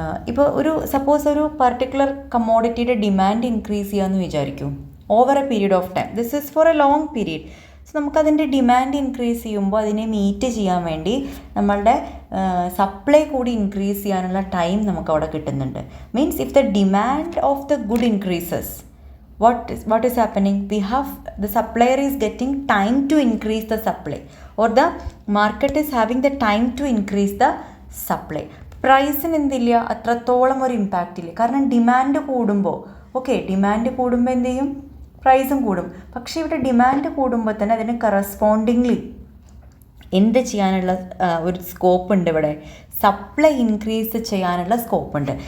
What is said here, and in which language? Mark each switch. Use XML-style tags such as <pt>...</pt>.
<ml>ഇപ്പോൾ സപ്പോസ് ഒരു particular കമ്മോഡിറ്റിയുടെ demand increase ചെയ്യാമെന്ന് വിചാരിക്കും over A period of time.</ml> <en>This is for a long period.</en> <ml>So നമുക്കതിൻ്റെ demand increase ചെയ്യുമ്പോൾ അതിനെ മീറ്റ് ചെയ്യാൻ വേണ്ടി നമ്മളുടെ സപ്ലൈ കൂടി ഇൻക്രീസ് ചെയ്യാനുള്ള ടൈം നമുക്ക് അവിടെ കിട്ടുന്നുണ്ട്.</ml> <en>Means if the demand of the good increases, what is happening? The supplier is getting time to increase the supply, or the market is having the time to increase the supply.</en> <ml>പ്രൈസിന് എന്തില്ല, അത്രത്തോളം ഒരു impact ഇല്ല. കാരണം demand കൂടുമ്പോൾ demand കൂടുമ്പോൾ എന്ത് ചെയ്യും, പ്രൈസും കൂടും. പക്ഷേ ഇവിടെ ഡിമാൻഡ് കൂടുമ്പോൾ തന്നെ അതിന് കറസ്പോണ്ടിങ്ലി എന്ത് ചെയ്യാനുള്ള ഒരു സ്കോപ്പ് ഉണ്ട്, ഇവിടെ സപ്ലൈ ഇൻക്രീസ് ചെയ്യാനുള്ള സ്കോപ്പ് ഉണ്ട്.</ml>